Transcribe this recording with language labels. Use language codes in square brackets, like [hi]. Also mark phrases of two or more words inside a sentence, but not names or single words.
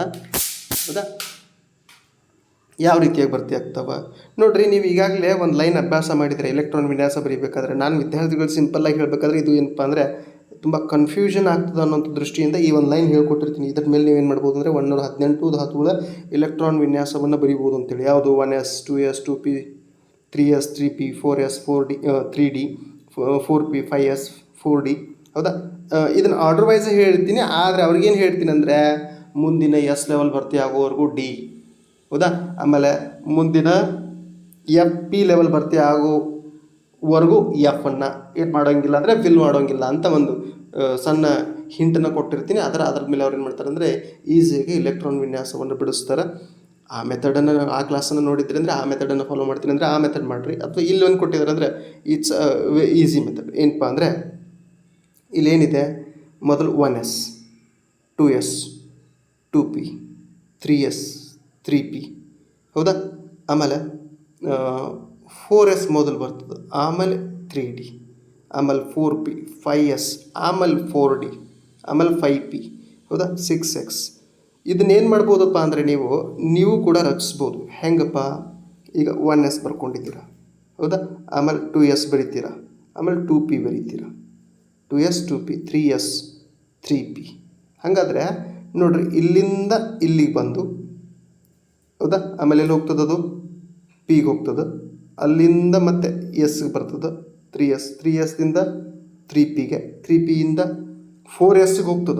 [kn] ಹೌದಾ? ಯಾವ ರೀತಿಯಾಗಿ ಭರ್ತಿ ಆಗ್ತವೆ ನೋಡಿರಿ. ನೀವು ಈಗಾಗಲೇ ಒಂದು ಲೈನ್ ಅಭ್ಯಾಸ ಮಾಡಿದರೆ ಇಲೆಕ್ಟ್ರಾನ್ ವಿನ್ಯಾಸ ಬರೀಬೇಕಾದ್ರೆ, ನಾನು ವಿದ್ಯಾರ್ಥಿಗಳು ಸಿಂಪಲ್ಲಾಗಿ ಹೇಳಬೇಕಾದ್ರೆ ಇದು ಏನಪ್ಪ ಅಂದರೆ ತುಂಬ ಕನ್ಫ್ಯೂಷನ್ ಆಗ್ತದೆ ಅನ್ನೋಂಥ ದೃಷ್ಟಿಯಿಂದ ಈ ಒಂದು ಲೈನ್ ಹೇಳ್ಕೊಟ್ಟಿರ್ತೀನಿ. ಇದ್ರ ಮೇಲೆ ನೀವೇನು ಮಾಡ್ಬೋದು ಅಂದರೆ 118 ಧಾತುಗಳ ಇಲೆಕ್ಟ್ರಾನ್ ವಿನ್ಯಾಸವನ್ನು ಬರೀಬೋದು ಅಂತೇಳಿ. ಯಾವುದು? 1s 2s 2p 3s 3p 4s 4d 3d 4p 5s 4d. ಹೌದಾ? ಇದನ್ನು [en] order wise [kn] ಹೇಳ್ತೀನಿ. ಆದರೆ ಅವ್ರಿಗೇನು ಹೇಳ್ತೀನಿ ಅಂದರೆ ಮುಂದಿನ S ಲೆವೆಲ್ ಭರ್ತಿ ಆಗೋವರೆಗೂ D. ಹೌದಾ? ಆಮೇಲೆ ಮುಂದಿನ P ಲೆವೆಲ್ ಭರ್ತಿ ಆಗೋವರೆಗೂ Fನ್ನು ಏನು ಮಾಡೋಂಗಿಲ್ಲ ಅಂದರೆ ಫಿಲ್ ಮಾಡೋಂಗಿಲ್ಲ ಅಂತ ಒಂದು ಸಣ್ಣ ಹಿಂಟನ್ನು ಕೊಟ್ಟಿರ್ತೀನಿ. ಅದರ ಮೇಲೆ ಅವ್ರು ಏನು ಮಾಡ್ತಾರೆ ಅಂದರೆ ಈಸಿಯಾಗಿ ಇಲೆಕ್ಟ್ರಾನ್ ವಿನ್ಯಾಸವನ್ನು ಬಿಡಿಸ್ತಾರೆ. ಆ ಮೆಥಡನ್ನು, ಆ ಕ್ಲಾಸನ್ನು ನೋಡಿದ್ರಿ ಅಂದರೆ ಆ ಮೆಥಡನ್ನು ಫಾಲೋ ಮಾಡ್ತೀನಿ ಅಂದರೆ ಆ ಮೆಥಡ್ ಮಾಡಿರಿ. ಅಥವಾ ಇಲ್ಲೊಂದು ಕೊಟ್ಟಿದ್ದಾರೆ ಅಂದರೆ [en] it's easy method. [kn] ಏನಪ್ಪ ಅಂದರೆ ಇಲ್ಲೇನಿದೆ, ಮೊದಲು 1s 2s 2p 3s 3p. ಹೌದಾ? ಆಮೇಲೆ 4s ಮೊದಲು ಬರ್ತದೆ, ಆಮೇಲೆ 3d, ಆಮೇಲೆ 4p 5s, ಆಮೇಲೆ 4d, ಆಮೇಲೆ 5p. ಹೌದಾ? 6x. ಇದನ್ನೇನು ಮಾಡ್ಬೋದಪ್ಪ ಅಂದರೆ ನೀವು ಕೂಡ ರಚಿಸ್ಬೋದು. ಹೆಂಗಪ್ಪ? ಈಗ 1s ಬರ್ಕೊಂಡಿದ್ದೀರಾ. ಹೌದಾ? ಆಮೇಲೆ 2s ಬರೀತೀರಾ, ಆಮೇಲೆ 2p ಬರೀತೀರಾ, 2s 2p 3s 3p. ಹಾಗಾದರೆ ನೋಡಿರಿ ಇಲ್ಲಿಂದ ಇಲ್ಲಿಗೆ ಬಂದು, ಹೌದಾ? ಆಮೇಲೆ ಎಲ್ಲಿ ಹೋಗ್ತದೆ? ಅದು ಪಿಗೆ ಹೋಗ್ತದೆ. ಅಲ್ಲಿಂದ ಮತ್ತೆ ಎಸ್ಗೆ ಬರ್ತದೆ 3s, 3sದಿಂದ 3pಗೆ, 3pಯಿಂದ 4sಗೆ ಹೋಗ್ತದೆ.